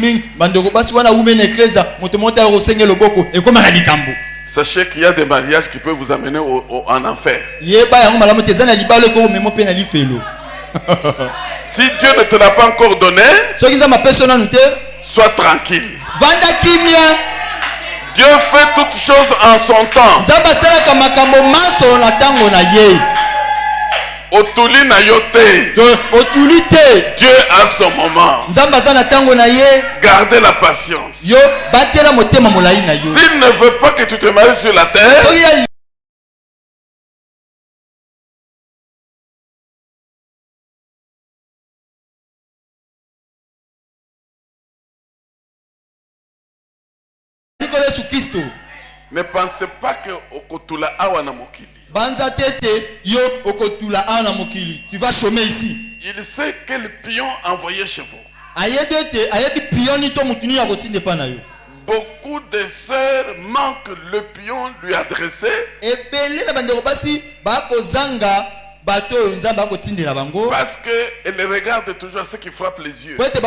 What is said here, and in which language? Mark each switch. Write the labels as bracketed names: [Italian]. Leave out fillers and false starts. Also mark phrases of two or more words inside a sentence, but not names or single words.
[French] Sachez qu'il y a des mariages qui peuvent vous amener en enfer. Si Dieu ne te l'a pas encore donné, sois tranquille. Dieu fait toutes choses en son temps. [Lingala] Otuli na yote. [French] Dieu a son moment. Gardez la patience. S'il ne veut pas que tu te maries sur la terre, ne pensez pas que [Lingala] okotula awa na mokili. [French] Tu vas chômer ici. Il sait quel pion envoyer chez vous. Beaucoup de sœurs manquent le pion lui adressé. Parce qu'elle regarde toujours ce qui frappe les yeux.